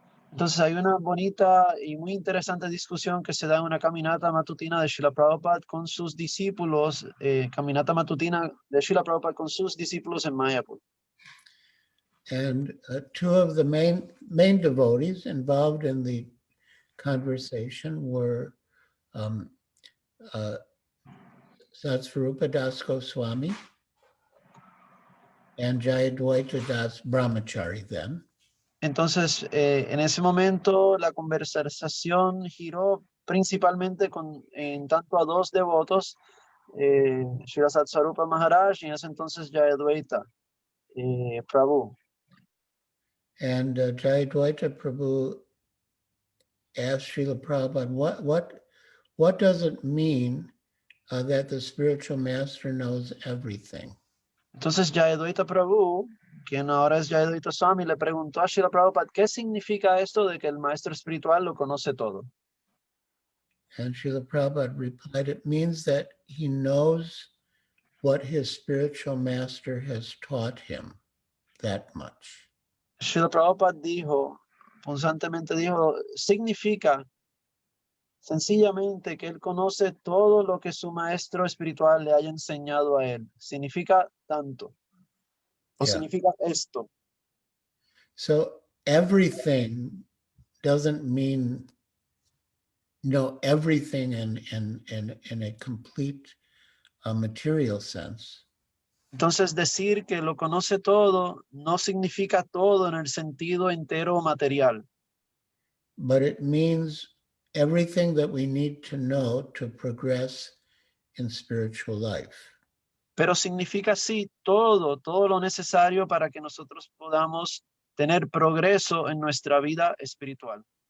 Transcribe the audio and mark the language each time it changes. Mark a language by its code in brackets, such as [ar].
[es] Entonces hay una bonita y muy interesante discusión que se da en una caminata matutina de Srila Prabhupada con sus discípulos, caminata matutina de Srila Prabhupada con sus discípulos en Mayapur. [en] And two of the main devotees involved in the conversation were Satsvarupa Das Goswami and Jayadvaita Das Brahmachari then. [es] Entonces, en ese momento la conversación giró principalmente en tanto a dos devotos, Srila Satsvarupa Maharaj y en ese entonces Jayadvaita Prabhu. [en] And Jayadvaita Prabhu asked Srila Prabhupada, what does it mean that the spiritual master knows everything? [es] Entonces Jayadvaita Prabhu, quien ahora es Jayadvaita Swami, le preguntó a Srila Prabhupada, ¿qué significa esto de que el maestro espiritual lo conoce todo? [en] And Srila Prabhupada replied, it means that he knows what his spiritual master has taught him, that much. [es] Srila Prabhupada dijo, punzantemente dijo, significa sencillamente que él conoce todo lo que su maestro espiritual le haya enseñado a él. Significa tanto. O significa esto. [en] So everything doesn't mean everything in a complete material sense. [es] Entonces decir que lo conoce todo no significa todo en el sentido entero material. [en] But it means everything that we need to know to progress in spiritual life. [es] Pero significa sí todo lo necesario para que nosotros podamos tener progreso en nuestra vida espiritual.